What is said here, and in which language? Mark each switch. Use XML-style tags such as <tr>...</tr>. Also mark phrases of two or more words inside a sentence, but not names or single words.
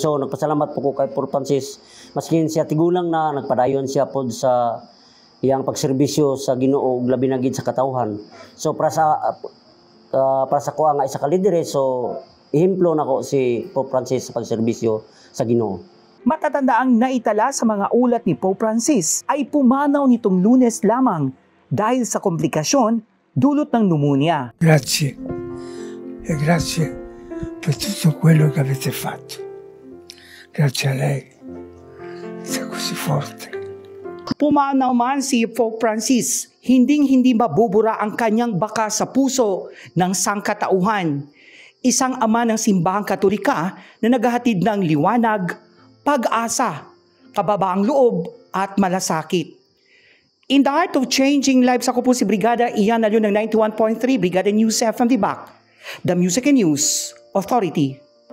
<ceb>So nagpasalamat po ko kay Pope Francis, maskin siya tigulang na nagpadayon siya pod sa iyang pagserbisyo sa Ginoo ug labi na gid sa katawhan. So para sa ko nga isa ka lidere, so ehemplo nako si Pope Francis sa pagserbisyo sa Ginoo.</ceb> <tl>Matatandaang naitala sa mga ulat ni Pope Francis ay pumanaw nitong Lunes lamang dahil sa komplikasyon dulot ng pneumonia.</tl> <it>Grazie e grazie per tutto quello che avete fatto. Grazie a lei, sei così forte.</it> <tl>Pumanaw man si Pope Francis, hinding-hindi mabubura ang kanyang baka sa puso ng sangkatauhan. Isang ama ng simbahang Katolika na naghahatid ng liwanag, pag-asa, kababaang loob at malasakit.</tl> <en>In the Art of Changing Lives,</en> <tl>ako po si Brigada Ian Alyon ng 91.3 Brigada News FM Tibac,</tl> <en>the Music and News Authority.</en>